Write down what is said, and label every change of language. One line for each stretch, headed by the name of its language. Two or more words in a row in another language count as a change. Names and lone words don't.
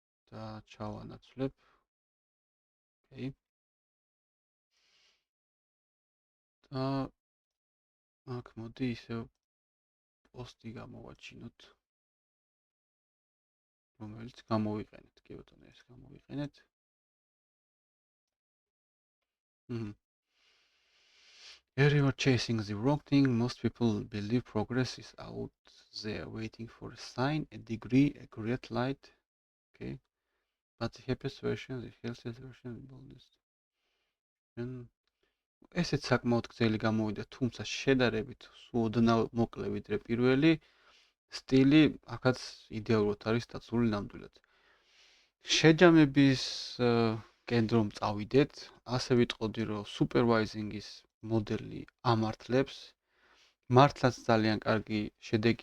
Georgian: და ჩავანაცვლებ. ოკეი. და აქ მოდი ისევ პოსტი გამოვაჩინოთ. რომელიც გამოვიყენეთ. კი ბატონო, ეს გამოვიყენეთ.
English: If you are chasing the wrong thing, most people believe progress is out there waiting for a sign, a degree, a great light. Okay. But the happiest version, the healthiest version, the boldest.
Georgian: ესეც საკმაოდ გრძელი გამოვიდა, თუმცა შედარებით ოდნავ მოკლე ვიდრე პირველი სტილი, აქაც იდეალურად არის დაცული ნამდვილად. შეჯამების კენტრომ წავიდეთ, ასე ვიტყოდი, რომ supervising-ის მოდელი ამართლებს, მართლაც ძალიან კარგი შედეგი